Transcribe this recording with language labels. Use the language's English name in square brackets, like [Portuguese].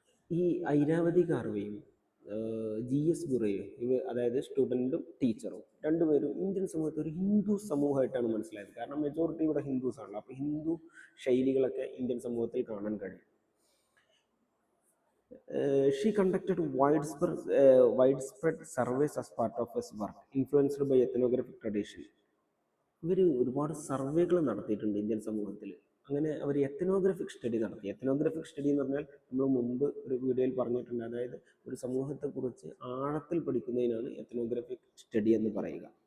[Malayalam] ഈ ഐരാവതി കാർവെയും GS ഗുരുവും അതായത് സ്റ്റുഡൻറ്റും ടീച്ചറും രണ്ടുപേരും ഇന്ത്യൻ സമൂഹത്തെ ഒരു ഹിന്ദു സമൂഹമായിട്ടാണ് മനസ്സിലായത്. കാരണം മെജോറിറ്റി ഇവിടെ ഹിന്ദുസ് ആണല്ലോ, അപ്പോൾ ഹിന്ദു ശൈലികളൊക്കെ ഇന്ത്യൻ സമൂഹത്തിൽ കാണാൻ കഴിയും. [English] She conducted widespread surveys as part of his work, influenced by ethnographic tradition. [Malayalam] ഇവർ ഒരുപാട് സർവേകൾ നടത്തിയിട്ടുണ്ട് ഇന്ത്യൻ സമൂഹത്തിൽ. അങ്ങനെ അവർ എത്നോഗ്രഫിക് സ്റ്റഡി നടത്തി. എത്നോഗ്രഫിക് സ്റ്റഡി എന്ന് പറഞ്ഞാൽ നമ്മൾ മുമ്പ് ഒരു വീഡിയോയിൽ പറഞ്ഞിട്ടുണ്ട്, അതായത് ഒരു സമൂഹത്തെക്കുറിച്ച് ആഴത്തിൽ പഠിക്കുന്നതിനാണ് എത്നോഗ്രഫിക് സ്റ്റഡി എന്ന് പറയുക.